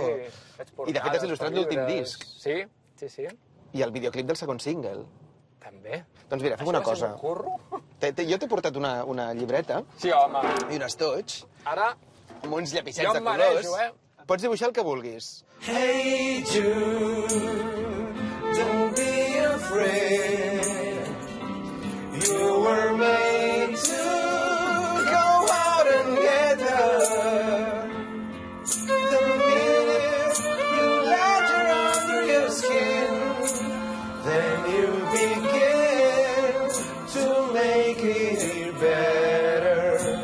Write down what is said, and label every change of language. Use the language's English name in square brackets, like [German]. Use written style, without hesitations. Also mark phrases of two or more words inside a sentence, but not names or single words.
[Catalan] Sí. Faig I de fet has portades, il·lustrat faig l'últim llibres. disc. Sí, sí, sí. I el videoclip del segon single. També. Doncs mira, fem una Això va ser cosa. un curro? Jo t'he portat una llibreta Sí, home. i un estoig Ara, amb uns llapissets Jo de em marejo, colors. Pots dibuixar el que vulguis. [English] Hey Jude, don't be afraid. You were made to go out and get her. The minute you let her under your skin, then you begin to make it better.